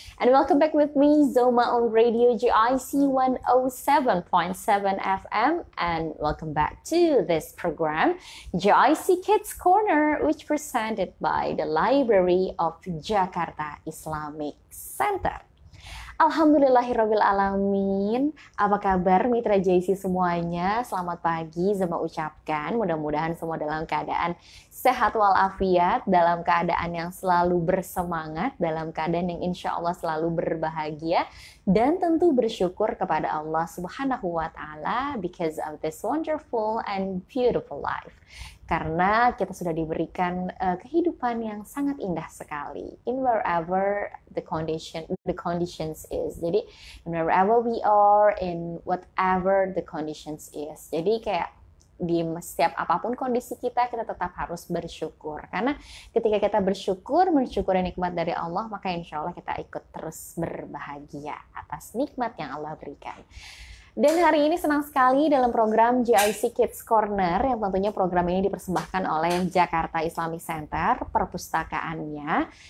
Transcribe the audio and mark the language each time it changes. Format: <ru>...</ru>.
<en>And welcome back with me, Zoma, on Radio GIC 107.7 FM. And welcome back to this program, GIC Kids Corner, which presented by the Library of Jakarta Islamic Center.</en> <ar>Alhamdulillahirabbil alamin.</ar> <id>Apa kabar mitra JC semuanya? Selamat pagi, Zoma ucapkan. Mudah-mudahan semua dalam keadaan sehat walafiat, dalam keadaan yang selalu bersemangat, dalam keadaan yang insya Allah selalu berbahagia, dan tentu bersyukur kepada Allah Subhanahu wa Ta'ala</id> <en>because of this wonderful and beautiful life.</en> <id>Karena kita sudah diberikan kehidupan yang sangat indah sekali</id> <en>in wherever the conditions is. Jadi in wherever we are, in whatever the conditions is.</en> <id>Jadi kayak di setiap apapun kondisi kita tetap harus bersyukur. Karena ketika kita bersyukur, mensyukuri nikmat dari Allah, maka insya Allah kita ikut terus berbahagia atas nikmat yang Allah berikan. Dan hari ini senang sekali dalam program GIC Kids Corner, yang tentunya program ini dipersembahkan oleh Jakarta Islamic Center, perpustakaannya.</id>